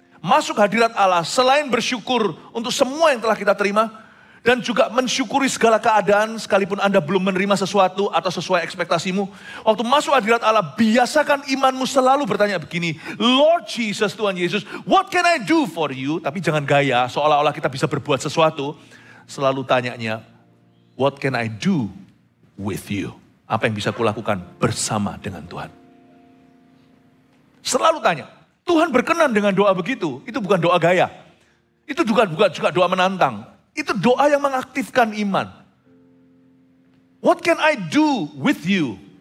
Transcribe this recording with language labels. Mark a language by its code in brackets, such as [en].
[id] Masuk hadirat Allah selain bersyukur untuk semua yang telah kita terima, dan juga mensyukuri segala keadaan sekalipun Anda belum menerima sesuatu atau sesuai ekspektasimu. Waktu masuk hadirat Allah, biasakan imanmu selalu bertanya begini, [en] Lord Jesus, [id] Tuhan Yesus, [en] what can I do for you? [id] Tapi jangan gaya seolah-olah kita bisa berbuat sesuatu. Selalu tanyanya, [en] what can I do with you? [id] Apa yang bisa kulakukan bersama dengan Tuhan? Selalu tanya. Tuhan berkenan dengan doa begitu. Itu bukan doa gaya. Itu juga doa menantang. Itu doa yang mengaktifkan iman. [en] What can I do with you?